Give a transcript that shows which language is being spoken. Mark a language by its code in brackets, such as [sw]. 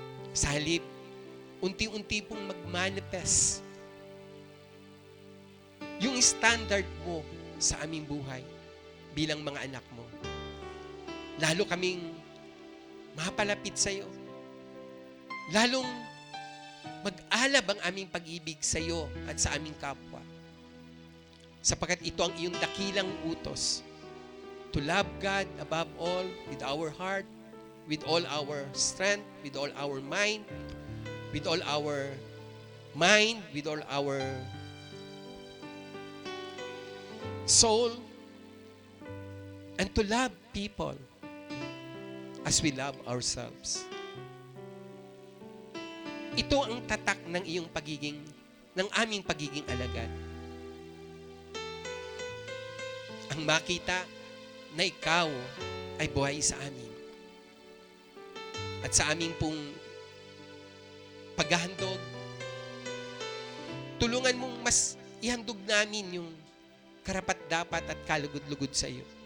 [tl] Sa halip, unti-unti pong mag-manifest yung standard mo sa aming buhay bilang mga anak mo. Lalo kaming mapalapit sa iyo. Lalong mag-alab ang aming pag-ibig sa iyo at sa aming kapwa. Sapagkat ito ang iyong dakilang utos. [en] To love God above all with our heart, with all our strength, with all our mind, with all our soul, and to love people as we love ourselves. [tl] Ito ang tatak ng aming pagiging alagad. Ang makita na ikaw ay buhay sa amin. At sa aming pong paghahandog, tulungan mong mas ihandog namin yung karapat-dapat at kalugod-lugod sa iyo.